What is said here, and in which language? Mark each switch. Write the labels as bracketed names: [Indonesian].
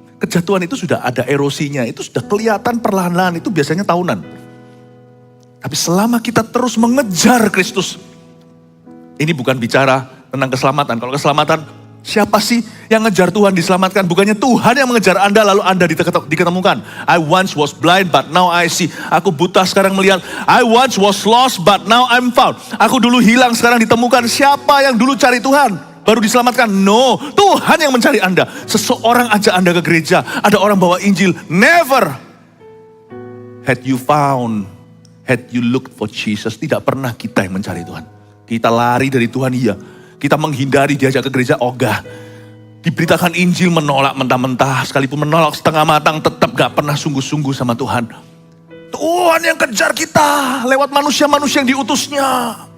[Indonesian] Kejatuhan itu sudah ada erosinya. Itu sudah kelihatan perlahan-lahan. Itu biasanya tahunan. Tapi selama kita terus mengejar Kristus. Ini bukan bicara tentang keselamatan. Kalau keselamatan, siapa sih yang ngejar Tuhan diselamatkan? Bukannya Tuhan yang mengejar Anda lalu Anda diketemukan. [English] I once was blind but now I see. [Indonesian] Aku buta sekarang melihat. [English] I once was lost but now I'm found. [Indonesian] Aku dulu hilang sekarang ditemukan. Siapa yang dulu cari Tuhan baru diselamatkan? No, Tuhan yang mencari Anda. Seseorang ajak Anda ke gereja. Ada orang bawa Injil. [English] Never had you found, had you looked for Jesus. [Indonesian] Tidak pernah kita yang mencari Tuhan. Kita lari dari Tuhan, iya. Kita menghindari diajak ke gereja, ogah. Diberitakan Injil menolak mentah-mentah, sekalipun menolak setengah matang, tetap gak pernah sungguh-sungguh sama Tuhan. Tuhan yang kejar kita lewat manusia-manusia yang diutusnya.